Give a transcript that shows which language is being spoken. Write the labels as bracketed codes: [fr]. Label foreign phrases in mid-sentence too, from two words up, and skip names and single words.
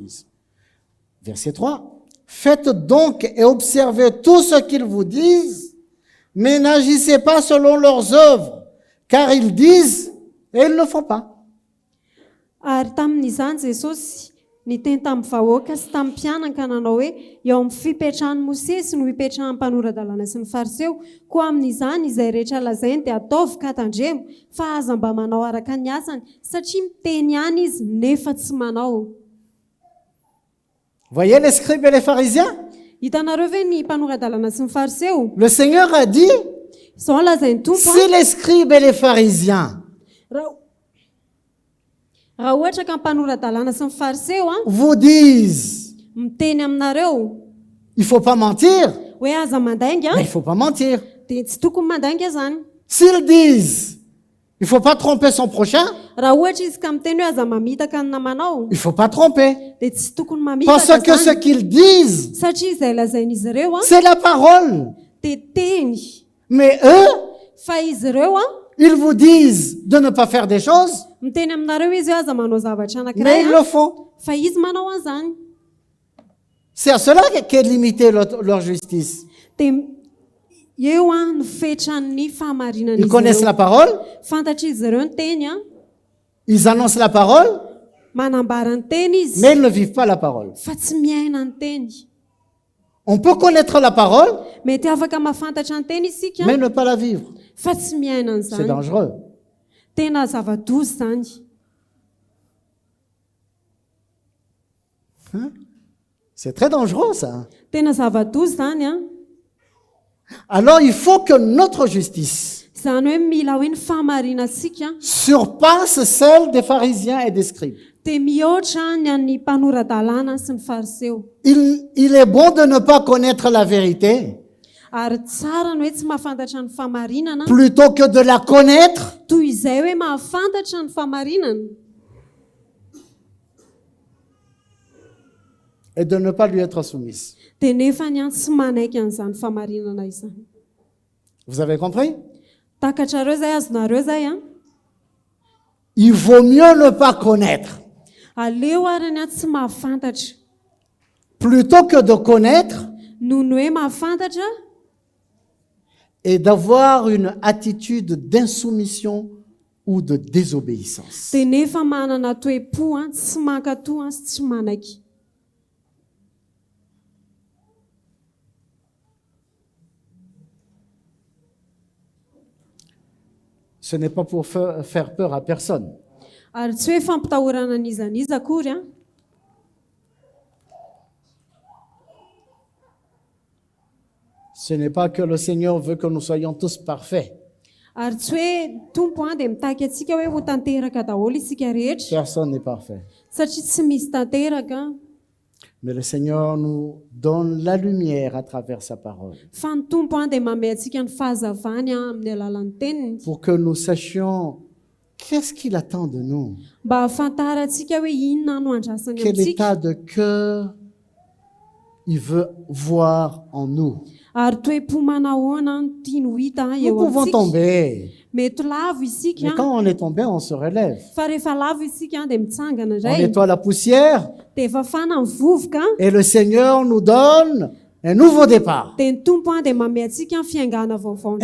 [fr] » Verset 3. « Faites donc et observez tout ce qu'ils vous disent, mais n'agissez pas selon leurs œuvres, car ils disent et ils ne font pas. » [mg] Ary tamin'izany Jesosy niteny tamin'ny vahoaka sy tamin'ny mpianaka nanao hoe eo amin'ny fipetrahan'ny Mosesy no hipetrahan'ny mpanoradalàna sy ny fariseo, koa amin'izany izay rehetra lazainy dia ataovy ka tandremo, fa aza mba manao araka ny asany, satria miteny ihany izy nefa tsy manao. [fr] Voyez les scribes et les pharisiens? [mg] Hitanareo ve ny mpanoradalàna sy ny fariseo? [fr] Le Seigneur a dit, [mg] Izao lazainy tompo [fr] si les scribes et les pharisiens [mg] raha ohatra ka mpanoradalàna sy ny fariseo [fr] vous disent, [mg] miteny aminareo [fr] il ne faut pas mentir, [mg] hoe aza mandainga [fr] mais il ne faut pas mentir. [mg] dia tsy tokony mandainga zany. [fr] S'ils disent, il ne faut pas tromper son prochain, [mg] Raha ohatra izy ka miteny hoe aza mamitaka ny namanao [fr] il ne faut pas tromper. [mg] dia tsy tokony [fr] Parce [mg] mamitaka [fr] que ce [mg] zany. [fr] qu'ils disent, [mg] Satria izay lazain'izy ireo [fr] c'est la parole. [mg] dia teny, [fr] Mais eux, [mg] fa izy ireo [fr] ils vous disent de ne pas faire des choses, [mg] miteny aminareo izy hoe aza manao zavatra [fr] mais [mg] anankiray [fr] ils le font. [mg] fa izy manao an'izany. [fr] C'est à cela qu'est limitée leur justice. [mg] Dia eo no fetran'ny fahamarinan'izy [fr] Ils connaissent [mg] ireo. [fr] la parole, [mg] Fantatra izy ireo ny teny [fr] ils annoncent la parole, [mg] manambara ny teny izy [fr] mais ils ne vivent pas la parole. [mg] fa tsy miaina ny teny. [fr] On peut connaître la parole, [mg] Mety afaka mahafantatra ny teny isika [fr] mais ne pas la vivre. [mg] fa tsy miaina [fr] C'est [mg] an'izany. [fr] dangereux. [mg] Tena zava-dozy zany. [fr] C'est très dangereux, ça. [mg] Tena zava-dozy zany [fr] Alors, il faut que notre justice [mg] Zany hoe mila hoe ny fahamarinantsika [fr] surpasse celle des pharisiens et des scribes. [mg] dia mihoatra ny an'ny mpanoradalàna sy ny fariseo. [fr] Il est bon de ne pas connaître la vérité [mg] Ary tsara ny hoe tsy mahafantatra ny fahamarinana [fr] plutôt que de la connaître [mg] toy izay hoe mahafantatra ny fahamarinana [fr] et de ne pas lui être soumise. [mg] dia nefa ny any tsy manaiky an'izany fahamarinana izany. [fr] Vous avez compris? [mg] Takatrareo zay azonareo zay [fr] Il vaut mieux ne pas connaître [mg] aleo ary ny any tsy mahafantatra [fr] plutôt que de connaître [mg] noho ny hoe mahafantatra [fr] et d'avoir une attitude d'insoumission ou de désobéissance. [mg] dia nefa manana toe-po tsy mankatoa sy tsy manaiky. [fr] Ce n'est pas pour faire peur à personne. [mg] Ary tsy hoe fampitahorana n'izaniza akory [fr] Ce n'est pas que le Seigneur veut que nous soyons tous parfaits. [mg] ary tsy hoe tompo dia mitaky atsika hoe ho tanteraka daholo isika rehetra [fr] Personne n'est parfait. [mg] satria tsy misy tanteraka. [fr] Mais le Seigneur nous donne la lumière à travers sa parole [mg] Fa ny tompo dia manome antsika ny fahazavany amin'ny alalan'ny teniny [fr] pour que nous sachions qu'est-ce qu'il attend de nous, [mg] mba hafantarantsika hoe inona no andrasany [fr] quel [mg] amintsika [fr] état de cœur il veut voir en nous. [mg] ary toe-po manahoana no tiany ho hita [fr] Nous [mg] eo [fr] pouvons [mg] amintsika. [fr] tomber, [mg] Mety lavo [fr] mais [mg] isika [fr] quand on est tombé, on se relève. [mg] fa rehefa lavo isika dia mitsangana [fr] On [mg] indray [fr] nettoie la poussière [mg] dia fafana ny vovoka [fr] et le Seigneur nous donne un nouveau départ. [mg] dia ny tompo dia manome antsika ny fiangana vaovao